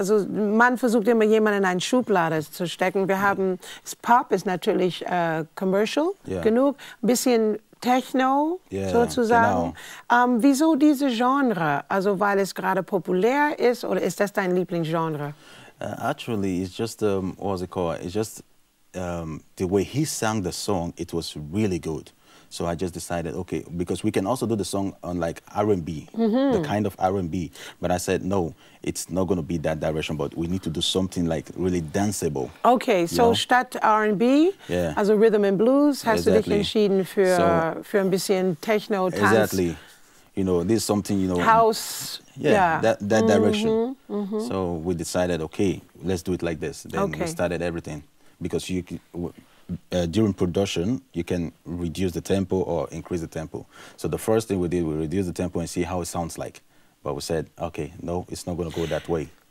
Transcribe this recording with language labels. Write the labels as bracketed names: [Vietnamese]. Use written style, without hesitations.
[German] Also man versucht immer jemanden in eine Schublade zu stecken. Pop ist natürlich commercial genug, ein bisschen Techno sozusagen. Genau. Wieso diese Genre? Also weil es gerade populär ist oder ist das dein Lieblingsgenre? [English] Actually, it's just what's it called? It's just the way he sang the song. It was really good. So I just decided, okay, because we can also do the song on like R&B, the kind of R&B. But I said, no, it's not going to be that direction, but we need to do something like really danceable. [German] Okay, so statt R&B, also Rhythm and Blues, hast du dich entschieden für ein bisschen Techno, Tanz. [English] Exactly. You know, this is something, House. That direction. So we decided, okay, let's do it like this. Then we started everything. Because during production, you can reduce the tempo or increase the tempo. So the first thing we did, we reduced the tempo and see how it sounds like. But we said, okay, no, it's not going to go that way.